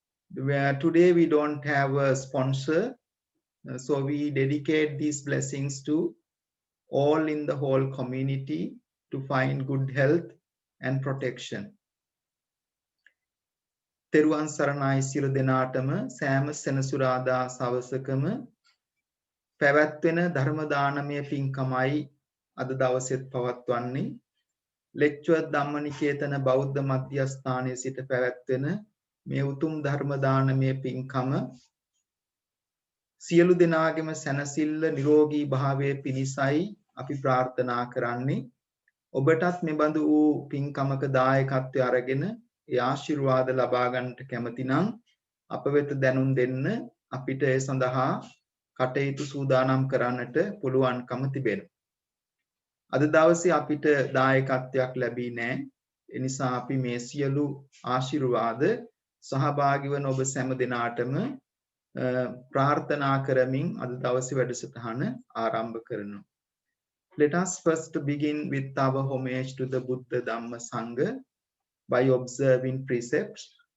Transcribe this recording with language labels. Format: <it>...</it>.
<en>Today we don't have a sponsor, so we dedicate these blessings to all in the whole community to find good health and protection.</en> <si>Theruwan Saranai Silu Denatama Sam Senasurada Savasakama පැවැත්වෙන ධර්ම දානමය පින්කමයි අද දවසෙත් පවත්වන්නේ. Letchworth ධම්ම නිකේතන බෞද්ධ මධ්‍යස්ථානයේ සිට පැවැත්වෙන මේ උතුම් ධර්ම දානමය පින්කම සියලු දෙනාගේම සැනසෙල්ල නිරෝගී භාවයේ පිණිසයි අපි ප්‍රාර්ථනා කරන්නේ. ඔබටත් මෙබඳු වූ පින්කමක දායකත්වය අරගෙන ඒ ආශිර්වාද ලබා ගන්නට කැමති නම් අප වෙත දැනුම් දෙන්න. අපිට ඒ සඳහා කටයුතු සූදානම් කරන්නට පුළුවන්කම තිබෙනවා. අද දවසේ අපිට දායකත්වයක් ලැබී නැහැ. ඒ නිසා අපි මේ සියලු ආශිර්වාද සහභාගී වන ඔබ සෑම දෙනාටම ප්‍රාර්ථනා කරමින් අද දවසේ වැඩසටහන ආරම්භ කරනවා.</si> <en>Let us first begin with our homage to the Buddha, Dhamma, Sangha by observing precepts.</en>